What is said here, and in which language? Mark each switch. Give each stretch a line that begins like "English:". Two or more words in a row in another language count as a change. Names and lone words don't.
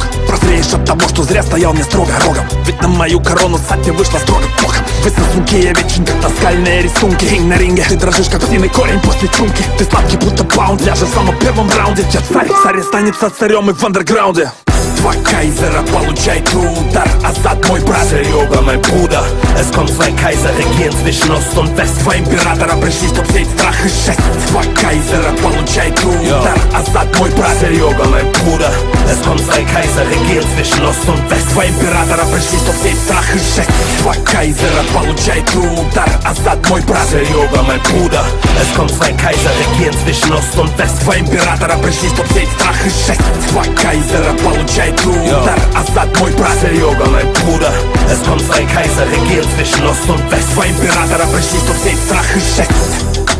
Russian: Прозреешь от того, что зря стоял мне строго рогом. Ведь на мою корону Сатья вышла строго боком. Вы сосунки, я вечен, как таскальные рисунки. Кинг на ринге, ты дрожишь, как птиный корень после чумки. Ты сладкий, будто баунд, ляжешь в самом первом раунде. Я царь, царь останется царем и в андерграунде. Два Kaiser получает удар. Assad мой брат.
German: Serjoga, mein Bruder. Es kommen zwei Kaiser, regieren zwischen Ost und West.
Russian: Два императора пришли, чтоб сеять страх и жесть. Два Kaiser получает удар. Assad мой брат.
German: Serjoga, mein Bruder. Es kommen zwei Kaiser, regieren zwischen Ost und West.
Russian: Два императора пришли, чтоб сеять страх и жесть. Два Kaiser получает удар. Assad мой брат.
German: Serjoga, mein Bruder. Es kommen zwei Kaiser, regieren zwischen Ost und West.
Russian: Два императора пришли, чтоб сеять страх и жесть. Два Kaiser получает удар. Assad мой брат.
German: Serjoga, mein Bruder. Es kommen zwei Kaiser, regieren zwischen Ost und West.
Russian: Zwei Императора пришли, чтоб сеять страх и жесть.